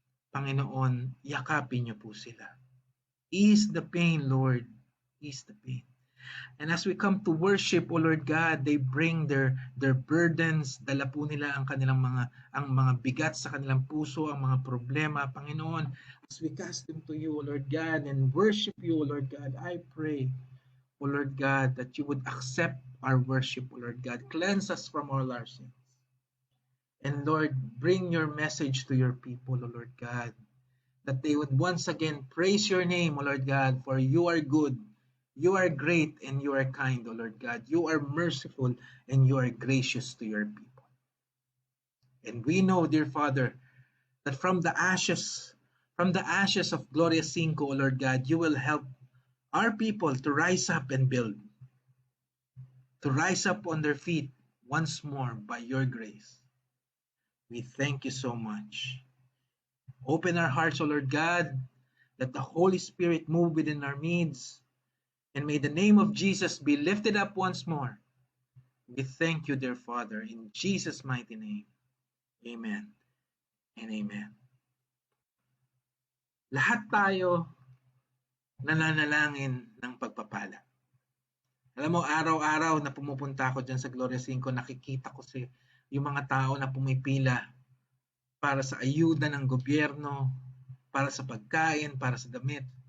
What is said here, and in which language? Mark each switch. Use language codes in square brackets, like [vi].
[tl] Panginoon, yakapin niyo po sila. [en] Ease the pain, Lord. Ease the pain. And as we come to worship, O Lord God, they bring their burdens, [tl] dala po nila ang kanilang mga bigat sa kanilang puso, ang mga problema. [en] Panginoon, as we cast them to you, O Lord God, and worship you, O Lord God, I pray, O Lord God, that you would accept our worship, O Lord God. Cleanse us from all our sins. And Lord, bring your message to your people, O Lord God, that they would once again praise your name, O Lord God, for you are good, you are great, and you are kind, O Lord God. You are merciful, and you are gracious to your people. And we know, dear Father, that from the ashes, From the ashes of Gloria 5, O Lord God, you will help our people to rise up and build, to rise up on their feet once more by your grace. We thank you so much. Open our hearts, O Lord God, let the Holy Spirit move within our midst, and may the name of Jesus be lifted up once more. We thank you, dear Father, in Jesus' mighty name. Amen and amen. [tl] Lahat tayo nananalangin ng pagpapala. Alam mo, araw-araw na pumupunta ako dyan sa Gloria 5, nakikita ko yung mga tao na pumipila para sa ayuda ng gobyerno, para sa pagkain, para sa damit.